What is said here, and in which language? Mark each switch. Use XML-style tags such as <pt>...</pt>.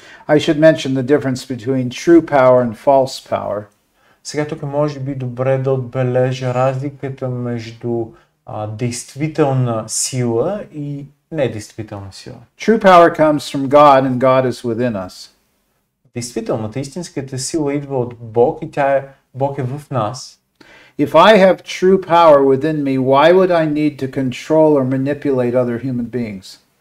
<en>I should mention the difference between true power and false power.</en> <bg>Сега тук може би добре да отбележа разликата между действителна сила и недействителна сила.</bg> <en>True power comes from God and God is within us.</en> <bg>Действителната, истинската сила идва от Бог и Бог е в нас.</bg> <en>If I have true power within me, why would I need to control or manipulate other human beings?</en>